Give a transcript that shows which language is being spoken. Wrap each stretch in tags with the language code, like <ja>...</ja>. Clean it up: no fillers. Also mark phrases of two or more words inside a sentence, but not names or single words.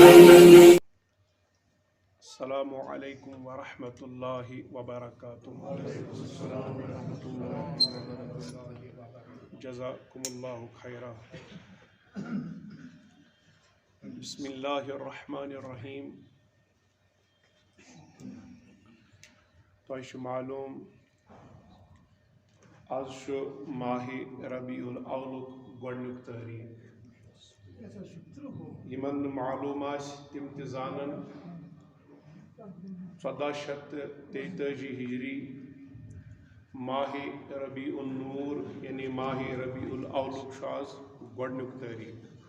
<ar>السلام علیکم ورحمۃ اللہ وبرکاتہ۔ جزاکم اللہ خیرا۔ بسم اللہ الرحمن الرحیم۔</ar> <ks>تۄہہِ چھُ معلوم آز چھُ ماہ ربیع الاولُک گۄڈنیُک تٲریٖخ۔ یِمن نہٕ معلوم آسہِ تِم تہِ زانن 1433 ہجری ماہ ربیع النور یعنی ماہ ربیع الاولُک چھُ آز گۄڈنیُک تٲریٖخ۔</ks>